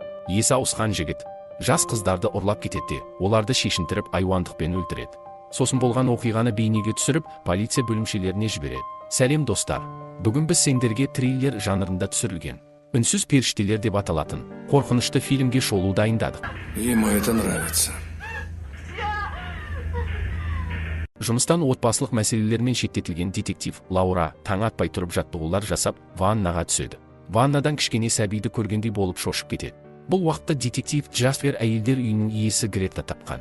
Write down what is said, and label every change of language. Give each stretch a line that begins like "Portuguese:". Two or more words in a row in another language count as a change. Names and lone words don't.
Kazakh: есі ауысқан жігіт жас қыздарды ұрлап кетеді, оларды шешіндіріп айуандықпен өлтіреді. Сосын болған оқиғаны бейнеге түсіріп, полиция бөлімшелеріне жібереді. Сәлем достар, бүгін біз сендерге триллер жанрында түсірілген «Үнсіз періштелер» деп аталатын қорқынышты фильмге шолу дайындадық.
Russian: Ему это нравится.
Kazakh: Жұмыстан отбасылық мәселелермен шеттетілген детектив Лаура таң атпай тұрып жаттығулар жасап, ваннаға түседі. Ваннадан кішкене сәбиді көргендей болып шошып кетеді. Бұл уақытта детектив Джаспер әйелдер үйінің иесі Гретта тапқан.